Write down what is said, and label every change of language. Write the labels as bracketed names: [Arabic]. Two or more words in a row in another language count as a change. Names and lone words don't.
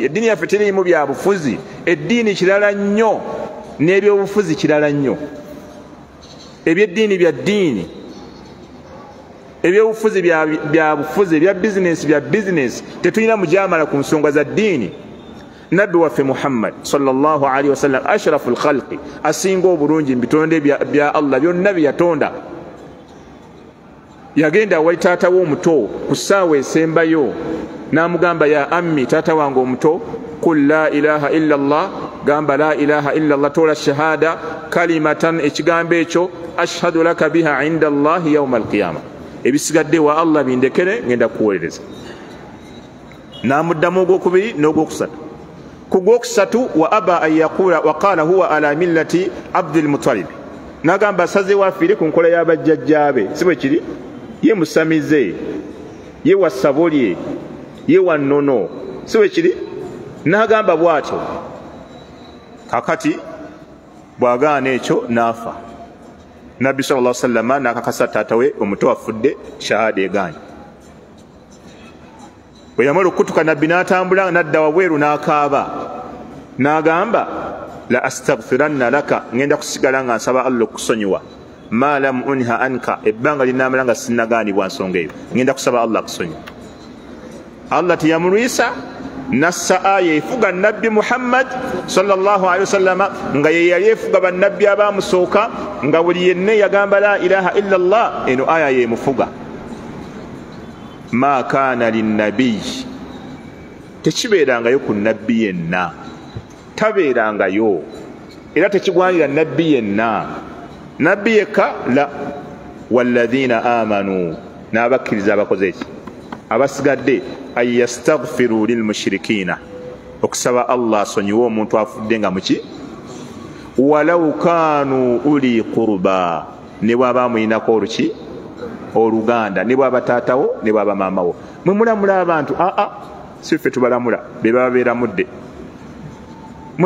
[Ganda] Eddiini yaffe teriimu byabufuzi. Eddiini kirala nnyo n'ebyobufuzi kirala nnyo. Ebyeddiini bya ddiini, ebyobufuzi bya bufuzi, ebya bizinesi bya bizinesi. Tetulina mujaamala ku nsonga za ddiini. Nabbi waffe Muhammad [Arabic] صلى الله عليه وسلم أشرف الخلق [Ganda] asinga obulungi mu bitonde bya Allah byonna bye yatonda. Yagenda wali taata w'omuto ku ssaawa esembayo n'amugamba [Arabic] يا عمي [Ganda] taata wange omuto [Arabic] قل لا إله إلا الله [Ganda] gamba [Arabic] لا إله إلا الله [Ganda] tola shahada kalimatan ekigambo ekyo [Arabic] أشهد لك بها عند الله يوم القيامة [Ganda] ebisigadde wa Allah bindekere ngenda kuwolereza. N'amuddamu ogwokubiri n'ogwokusatu. Ku gwokusatu [Arabic] وأبى أن يقول وقال هو على ملة عبد المطلب. [Ganda] N'agamba asazeewo afiire ku nkola y'abajjajjaabe. Si bwe kiri? Ye musamize, ye wasabolye, ye wannono. Si bwe kiri? N'agamba bw'atyo. Kakati bw'agaana ekyo n'afa. Nabbi [Arabic] صلى الله عليه وسلم [Ganda] n'akakasa taata we omuto afudde shahada egaanye. bwe yamala okutuka nabbi n'atambula n'adda wabweru n'akaaba n'agamba [Arabic] لأستغفرن لك [Ganda] ngenda kusigala nga nsaba Allah okusonyiwa [Arabic] ما لم أنه عنك [Ganda] ebbanga linamala nga sinnagaanibwa nsonga eyo ngenda kusaba Allah kusonyiwa. Allah tiyamulwisa nassa aya efuga nabbi Muhammad [Arabic] صلى الله عليه وسلم [Ganda] nga ye yali efuga bannabbi abamusooka nga buli yenna yagamba [Arabic] لا إله إلا الله [Ganda] eno aya yemufuga. [Arabic] ما كان للنبي [Ganda] tekibeerangayo ku nabbi yenna tabeerangayo era tekigwanira nabbi yenna nabbi yekka [Arabic] والذين آمنوا [Ganda] n'abakkiriza abakoze eki abasigadde [Arabic] أن يستغفروا للمشركين [Ganda] okusaba Allah asonyiwe omuntu afudde nga muki [Arabic] ولو كانوا أولي قربى [Ganda] ne bwaba muyinako oluki oluganda ne bwaba taatawo ne bwaba maamawo mwe mulamula abantu si ffe tubalamula be baba beeramudde mwe